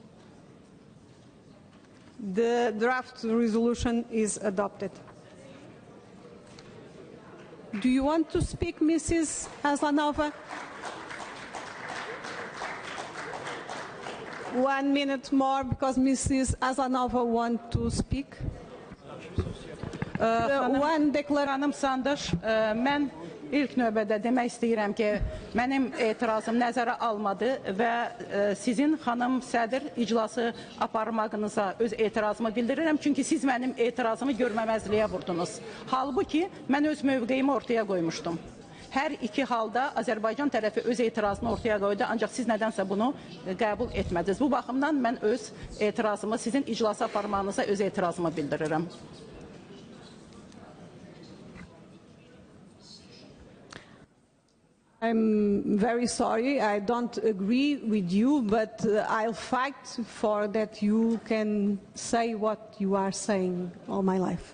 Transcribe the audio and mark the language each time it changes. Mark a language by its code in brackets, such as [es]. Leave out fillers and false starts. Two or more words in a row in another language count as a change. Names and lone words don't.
[en] The draft resolution is adopted. Do you want to speak, Mrs. Aslanova? 1 minute more, because Mrs. Aslanova wants to speak. [az] Xanım Sandaş, mən ilk növbədə demək istəyirəm ki, mənim etirazım nəzərə almadı və sizin xanım sədr iclası aparmağınıza öz etirazımı bildirirəm, çünki siz mənim etirazımı görməməzliyə vurdunuz. Halbuki mən öz mövqeyimi ortaya qoymuşdum. Hər iki halda Azərbaycan tərəfi öz etirazını ortaya qoydu, ancaq siz nədənsə bunu qəbul etmədiniz. Bu baxımdan mən öz etirazımı, sizin iclası aparmağınıza öz etirazımı bildirirəm. [en] I'm very sorry, I don't agree with you, but I'll fight for that you can say what you are saying all my life.